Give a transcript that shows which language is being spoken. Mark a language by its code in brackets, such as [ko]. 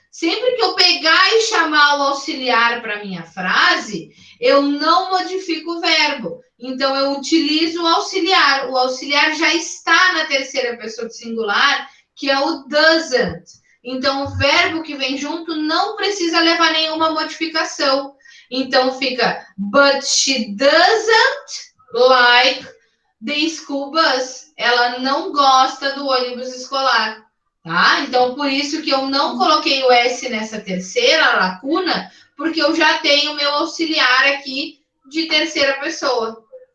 [pt] Sempre que eu pegar e chamar o auxiliar para minha frase, eu não modifico o verbo. Então eu utilizo o auxiliar. O auxiliar já está na terceira pessoa do singular, que é o doesn't. Então o verbo que vem junto não precisa levar nenhuma modificação. Então fica, [en] but she doesn't like the school bus. [pt] Ela não gosta do ônibus escolar. Tá? Então, por isso que eu não coloquei o S nessa terceira lacuna, porque eu já tenho meu auxiliar aqui de terceira pessoa.